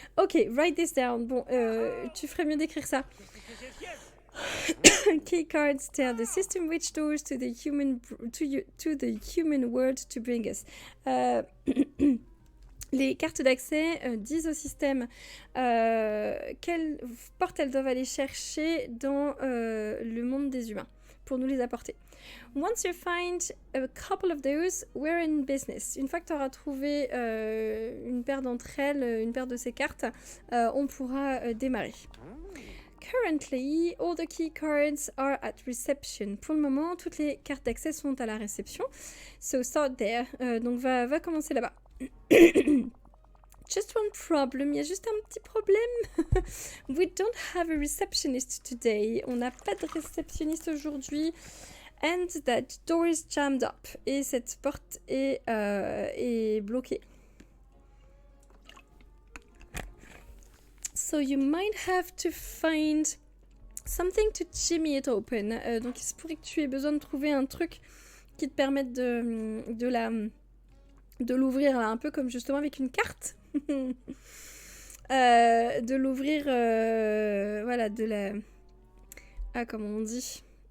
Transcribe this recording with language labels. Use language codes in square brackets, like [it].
[en] Ok, write this down. [fr] Bon, tu ferais mieux d'écrire ça. [en] Key cards tell the system which doors to the human world to bring us. [fr] Les cartes d'accès disent au système quelles portes elles doivent aller chercher dans le monde des humains pour nous les apporter. [en] Once you find a couple of those, we're in business. [fr] Une fois que tu auras trouvé une paire d'entre elles, une paire de ces cartes, on pourra démarrer. [en] Currently, all the key cards are at reception. [fr] Pour le moment, toutes les cartes d'accès sont à la réception. [en] So start there. [fr] Donc va commencer là-bas. [en] Just one problem, [fr] il y a juste un petit problème. [en] We don't have a receptionist today. [fr] On n'a pas de réceptionniste aujourd'hui. [en] And that door is jammed up. [fr] Et cette porte est bloquée. [en] So you might have to find something to jimmy it open. [fr] Donc il se pourrait que tu aies besoin de trouver un truc qui te permette de l'ouvrir là, un peu comme justement avec une carte. De l'ouvrir, voilà, de la... Ah, comment on dit?